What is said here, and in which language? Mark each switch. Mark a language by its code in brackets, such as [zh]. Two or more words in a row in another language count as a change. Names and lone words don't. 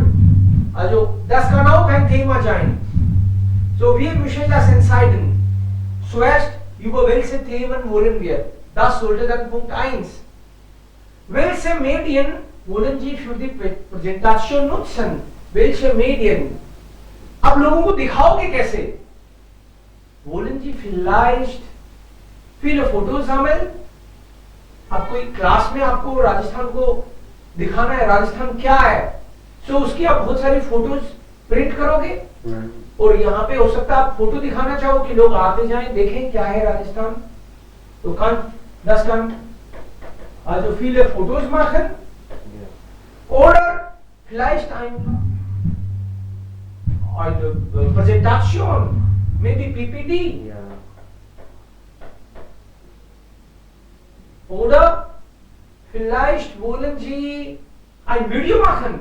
[de] Also, das kann auch ein Thema sein. So, wir müssen das entscheiden. Zuerst, über welche Themen wollen wir? Das sollte dann Punkt 1. Welche Medien wollen Sie für die Präsentation nutzen? Welche Medien? [hi] आप लोगों को दिखाओगे कैसे? [de] Wollen Sie vielleicht viele Fotos sammeln? [hi] आप कोई क्लास में आपको राजस्थान को दिखाना है, राजस्थान क्या है, तो उसकी आप बहुत सारी फोटोज प्रिंट करोगे और यहाँ पे हो सकता है आप फोटो दिखाना चाहो कि लोग आते जाएं देखें क्या है राजस्थान। [de] तो das kann also viele Fotos machen oder vielleicht eine Präsentation, maybe PPT. Oder vielleicht wollen Sie ein Video machen.